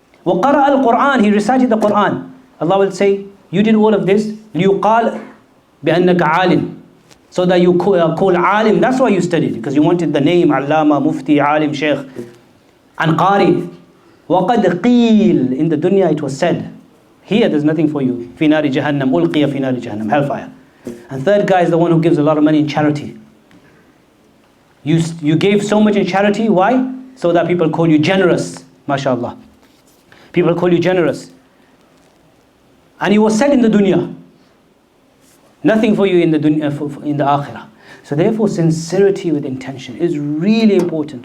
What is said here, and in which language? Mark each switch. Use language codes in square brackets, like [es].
[ar] وَقَرَأَ الْقُرْآنِ, [en] he recited the Qur'an. Allah will say, you did all of this, [ar] لِيُقَالَ بأنك عالم, [en] so that you call alim. That's why you studied, because you wanted the name Allama, Mufti, Alim, Sheikh, and Qari. [ar] وَقَدْ قِيل, [en] in the dunya it was said. Here there's nothing for you. [ar] فِي نَارِ جَهَنَّمْ أُلْقِيَ فِي نَارِ جَهَنَّمْ, hellfire. [en] And third guy is the one who gives a lot of money in charity. You gave so much in charity, why? So that people call you generous, mashallah. People call you generous. And he was said in the dunya. Nothing for you in the dunya, in the akhirah. So therefore, sincerity with intention is really important.